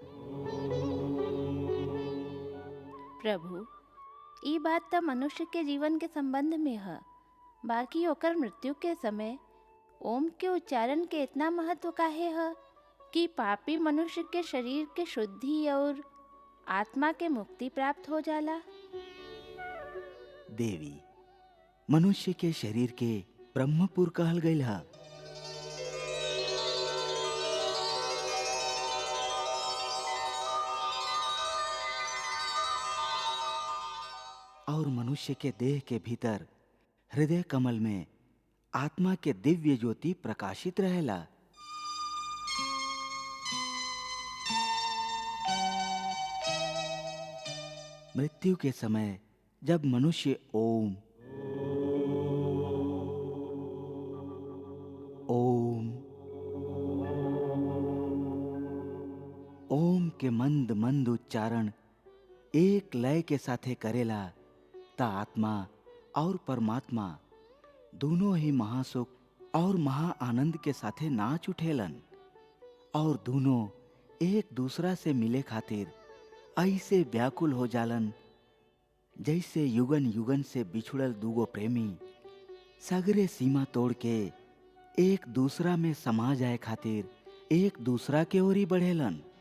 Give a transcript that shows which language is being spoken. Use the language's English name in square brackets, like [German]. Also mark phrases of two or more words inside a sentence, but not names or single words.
[Bhojpuri] प्रभु, ई बात तो मनुष्य के जीवन के संबंध में है, बाकी ओकर मृत्यु के समय ओम के उच्चारण के इतना महत्व काहे है कि पापी मनुष्य के शरीर के शुद्धि और आत्मा के मुक्ति प्राप्त हो जाला। देवी, मनुष्य के शरीर के ब्रह्मपुर कहल गईल है। और मनुष्य के देह के भीतर हृदय कमल में आत्मा के दिव्य ज्योति प्रकाशित रहेला। मृत्यु के समय जब मनुष्य ओम ओम ओम के मंद मंद उच्चारण एक लय के साथे करेला ता आत्मा और परमात्मा दोनों ही महासुख और महा आनंद के साथे नाच उठेलन और दोनों एक दूसरा से मिले खातिर ऐसे व्याकुल हो जालन जैसे युगन युगन से बिछुड़ल दूगो प्रेमी सगरे सीमा तोड़ के एक दूसरा में समा जाए खातिर एक दूसरा के ओरी बढ़ेलन।